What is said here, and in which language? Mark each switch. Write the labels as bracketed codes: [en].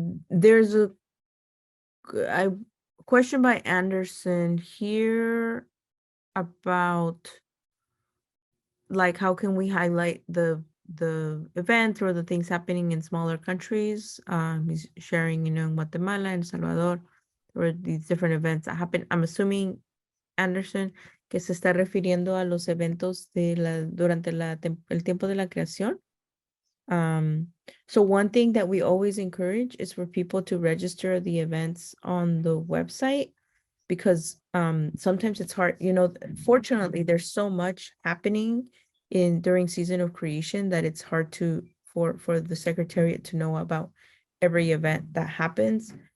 [en] There's a question by Anderson here about like how can we highlight the event or the things happening in smaller countries. He's sharing, in Guatemala and Salvador, or these different events that happen. I'm assuming, [es] Anderson, que se está refiriendo a los eventos durante el tiempo de la creación. [en] So one thing that we always encourage is for people to register the events on the website, because sometimes it's hard, fortunately there's so much happening during season of creation that it's hard for the secretariat to know about every event that happens.